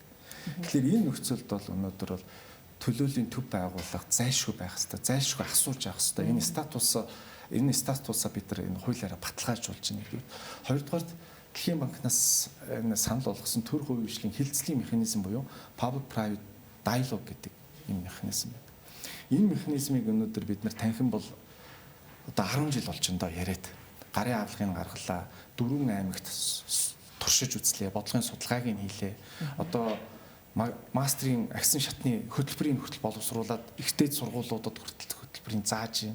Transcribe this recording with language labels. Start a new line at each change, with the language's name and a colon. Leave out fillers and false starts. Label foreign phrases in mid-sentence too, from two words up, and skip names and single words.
Mongolian: Тэгэхээр энэ нөхцөлд бол өнөөдөр бол төлөөлийн төв байгууллага зайлшгүй байх хэрэгтэй, зайлшгүй асууж авах хэрэгтэй. Энэ статусаа бид нар энэ хуулиараа баталгаажуулж байна гэдэг. Хоёрдугаарт Дэлхийн банкнаас санал болгосон төр хувийн хвшлийн хилцлийн механизм буюу
English: public private dialogue
Mongolian: гэдэг энэ механизм байна. Энэ механизмыг өнөөдөр бид нар танхим бол одоо 10 жил болж байна доо яриад. Гарын авлагыг гаргалаа, 4 аймагт туршиж үзлээ, бодлогын судалгааг нь хийлээ. Одоо мастрын агсан шатны хөтөлбөрийн хүртэл боловсруулад ихтэй сургуулиудад хүртэл хөтөлбөрийн зааж байна.